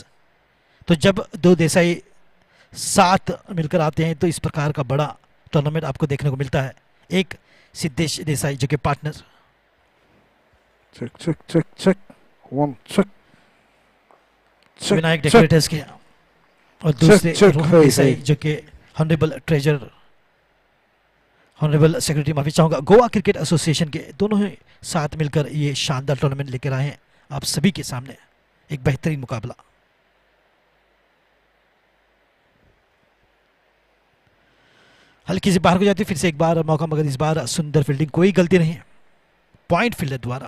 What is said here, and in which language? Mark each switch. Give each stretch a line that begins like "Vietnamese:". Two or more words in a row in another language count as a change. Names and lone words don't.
Hindi: तो जब 2 देसाई साथ मिलकर आते हैं तो इस प्रकार का बड़ा टूर्नामेंट आपको देखने को मिलता है। एक सिद्धेश देसाई जो कि पार्टनर, विनायक डेकोरेटर्स के, और दूसरे रोहन देसाई जो कि
English: honorable treasurer, honorable secretary,
Hindi: माफी चाहूंगा, गोवा क्रिकेट एसोसिएशन के, दोनों ही साथ मिलकर ये शानदार टूर्नामेंट लेकर आए हैं आप सभी के सामने। एक बेहतरीन मुकाबला। हल्की सी बाहर को जाती, फिर से एक बार मौका, मगर इस बार सुंदर फील्डिंग, कोई गलती नहीं,
English: point fielder
Hindi: द्वारा।